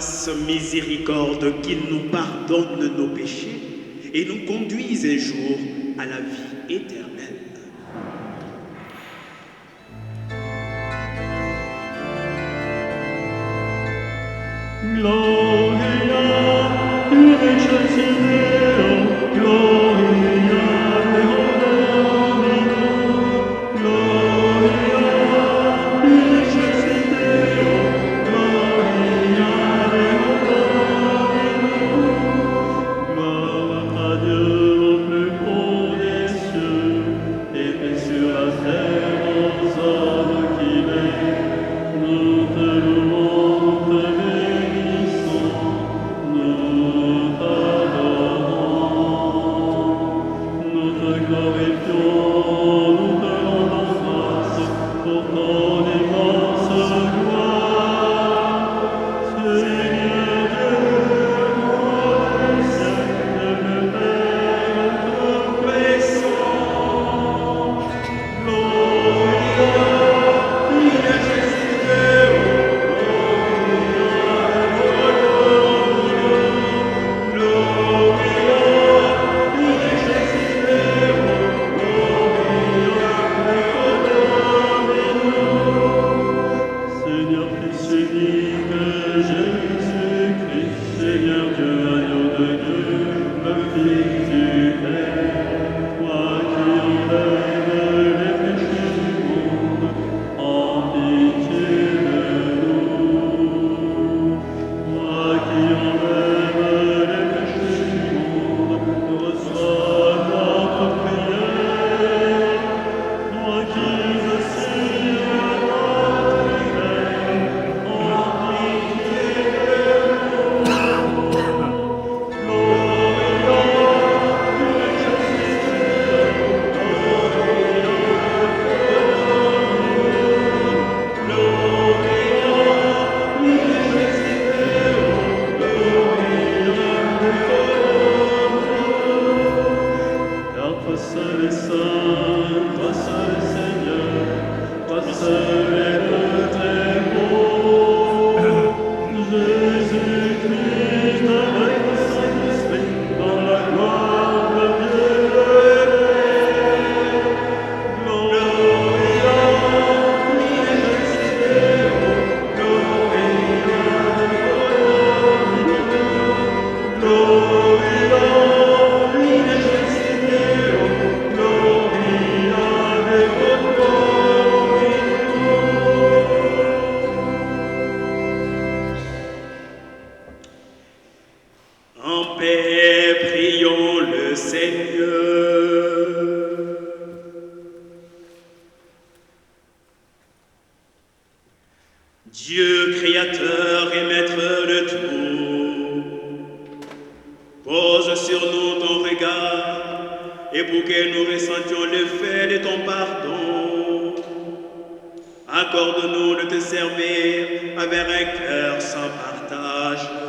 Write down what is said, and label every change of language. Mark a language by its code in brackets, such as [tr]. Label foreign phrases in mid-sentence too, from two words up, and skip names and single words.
[fr] miséricorde, qu'il nous pardonne nos péchés et nous conduise un jour à la vie éternelle. [la] Gloria in excelsis Deo, Gloria Deo Domino, Gloria in excelsis Deo, Gloria Deo Domino. [fr] Gloire à Dieu au plus haut des cieux, et paix sur la terre aux hommes qu'il est. Nous te louons, nous te bénissons, nous t'adorons. Nous te glorifions, nous te rendons grâce pour ton immense gloire. Seigneur Dieu, roi des siècles, le Père tout-puissant. [la] Gloria in excelsis Deo, Gloria in excelsis Deo, Gloria Deo Domino. [fr] Seigneur Fils unique, Jésus-Christ, Seigneur Dieu, agneau de Dieu, le Fils du Père, toi qui enlèves les péchés du monde, en pitié de nous. Toi qui enlèves les péchés du monde, reçois notre prière. Toi qui assis à notre Père, en pitié de nous. [la] Gloria in excelsis Deo, Gloria in excelsis Deo, [fr] car toi seul est saint, toi seul est Seigneur, toi seul est le très beau. Jésus-Christ avec le Saint-Esprit, dans la gloire de Dieu le Père. [la] Gloria in excelsis Deo, Gloria Gloria in excelsis Deo, Gloria Deo Domino. [fr] En paix, prions le Seigneur. Dieu créateur et maître de tout, pose sur nous ton regard et pour que nous ressentions l'effet de ton pardon, accorde-nous de te servir avec un cœur sans partage.